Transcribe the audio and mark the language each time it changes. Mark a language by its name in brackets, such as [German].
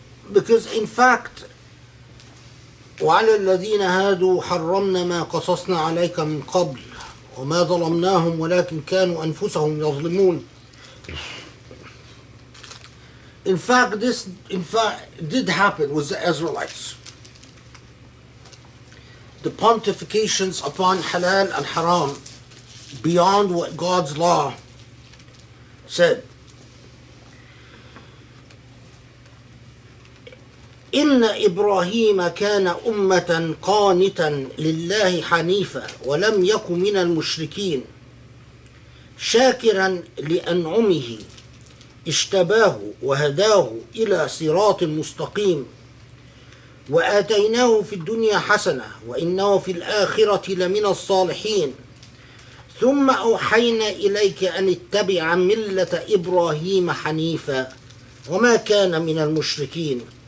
[English] Because in fact, [Arabic] وعلى الذين هادوا حرمنا ما قصصنا عليك من قبل وما ظلمناهم ولكن كانوا أنفسهم يظلمون. [English] In fact, this did happen with the Israelites. The pontifications upon halal and haram beyond what God's law said. [Arabic] إن إبراهيم كان أمة قانتا لله حنيفا ولم يك من المشركين شاكرا لأنعمه اجتباه وهداه إلى صراط مستقيم وآتيناه في الدنيا حسنة وإنه في الآخرة لمن الصالحين ثم أوحينا إليك أن اتبع ملة إبراهيم حنيفا وما كان من المشركين.